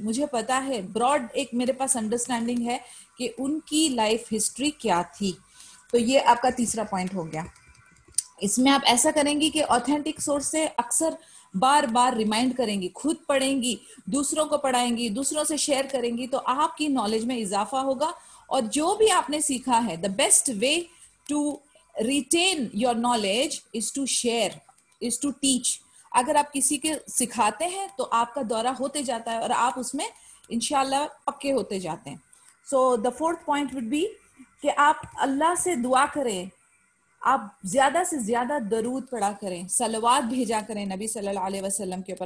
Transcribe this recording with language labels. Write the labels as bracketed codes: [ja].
[ur] مجھے پتا ہے، براڈ ایک میرے پاس انڈرسٹینڈنگ ہے کہ ان کی لائف ہسٹری کیا تھی. تو یہ آپ کا تیسرا پوائنٹ ہو گیا. اس میں آپ ایسا کریں گی کہ آتھینٹک سورس سے اکثر بار بار ریمائنڈ کریں گی، خود پڑھیں گی، دوسروں کو پڑھائیں گی، دوسروں سے شیئر کریں گی، تو آپ کی نالج میں اضافہ ہوگا. اور جو بھی آپ نے سیکھا ہے، [en] the best way to retain your knowledge is to share, is to teach. [ur] اگر آپ کسی کے سکھاتے ہیں تو آپ کا دورہ ہوتے جاتا ہے اور آپ اس میں انشاءاللہ پکے ہوتے جاتے ہیں. [en] So the fourth point would be [ur] کہ آپ اللہ سے دعا کریں آپ زیادہ سے زیادہ درود پڑھا کریں, صلوات بھیجا کریں نبی صلی اللہ علیہ وسلم کے اوپر.